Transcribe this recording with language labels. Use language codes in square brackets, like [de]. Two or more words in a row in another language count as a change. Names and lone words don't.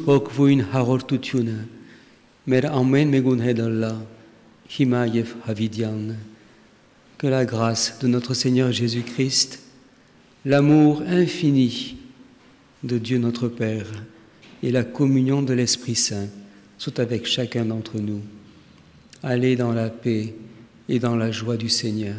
[hy] Հոգվույն հաղորդությունը մեր ամեն մեկուն հետ ըլլա հիմա եւ հավիտյան։ [fr] Que la grâce de notre Seigneur Jésus-Christ, l'amour infini de Dieu notre Père et la communion de l'Esprit Saint soient avec chacun d'entre nous. Allez dans la paix et dans la joie du Seigneur.